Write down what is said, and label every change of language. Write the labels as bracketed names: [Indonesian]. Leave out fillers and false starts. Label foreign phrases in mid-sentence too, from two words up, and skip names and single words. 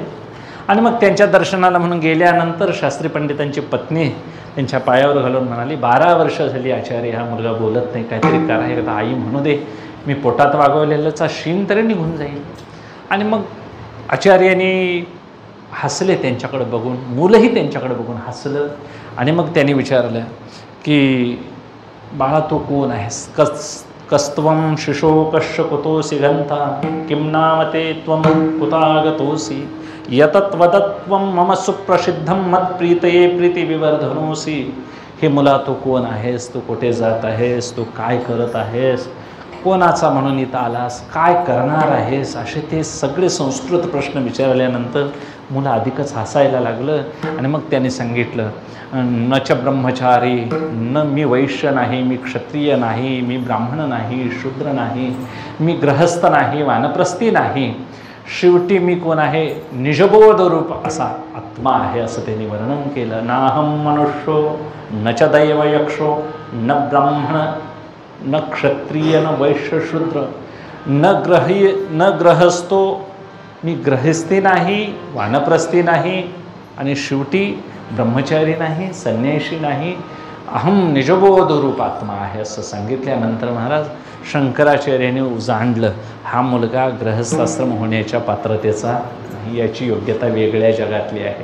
[Marathi] आणि मग त्यांच्या दर्शनाला म्हणून गेल्यानंतर शास्त्री पंडितांची पत्नी त्यांच्या पायावर घालून म्हणाली 12 वर्ष झाली आचार्य हा मुलगा बोलत नाही, काहीतरी करा. एकदा आई म्हणू दे, मी पोटात वागवलेल्याचा शीन तरी निघून जाईल. आणि मग आचार्यांनी हसले त्यांच्याकडे बघून, मुलंही त्यांच्याकडे बघून हसलं. आणि मग त्यांनी विचारलं की बाळा तू कोण आहेस, [Sanskrit] कस्त्वं शिशो कश्य कुतोसी घंता, किं नामते त्वं कुतागतोसी, यतत्वदत्वं मम सुप्रसिद्धं मत्प्रीतये प्रीतिविवर्धनोसी. [Marathi] हे मुला तू कोण आहेस, तू कुठे जात आहेस, तू काय करत आहेस, कोणाचा म्हणून इथं आलास, काय करणार आहेस, असे ते सगळे संस्कृत प्रश्न विचारल्यानंतर मुलं अधिकच हसायला लागलं. आणि मग त्याने सांगितलं [Sanskrit] न च ब्रह्मचारी, [Marathi] न मी वैश्य नाही, मी क्षत्रिय नाही, मी ब्राह्मण नाही, शूद्र नाही, मी गृहस्थ नाही, वानप्रस्थी नाही, शेवटी मी कोण आहे, निजबोध रूप असा आत्मा आहे असं त्यांनी वर्णन केलं. [Sanskrit] नाहम मनुष्यो न च दैव यक्षो न ब्राह्मण न क्षत्रिय न वैश्य शूद्र न ग्रहस्थो, [Marathi] मी ग्रहस्थी नाही, वानप्रस्थी नाही, आणि शेवटी ब्रह्मचारी नाही, संन्यासी नाही, [Sanskrit] अहम निजबोध रूप आत्मा [Marathi] आहे असं सांगितल्यानंतर महाराज शंकराचार्याने जाणलं हा मुलगा गृहस्थाश्रम होण्याच्या पात्रतेचा नाही, याची योग्यता वेगळ्या जगातली आहे.